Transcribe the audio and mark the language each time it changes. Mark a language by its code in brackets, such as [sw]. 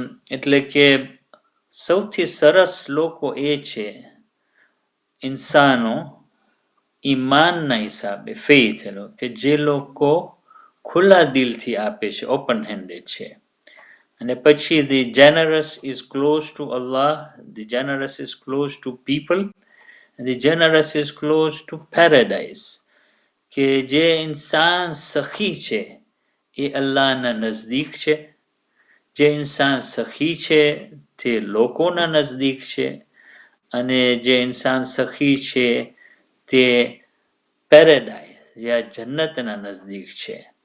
[gu] એટલે કે સૌથી સરસ લોકો એ છે ઇન્સાનો ઈમાનના હિસાબે ફેથ એનો કે જે લોકો ખુલ્લા દિલથી આપે છે, ઓપન હેન્ડેડ છે. અને પછી [en] the generous is close to Allah, the generous is close to people, and the generous is close to paradise. [gu] કે જે ઇન્સાન સખી છે એ અલ્લાહના નજદીક છે, જે ઇન્સાન સખી છે તે લોકોના નજદીક છે, અને જે ઇન્સાન સખી છે તે પેરેડાઇઝ या જન્નતના નજદીક છે.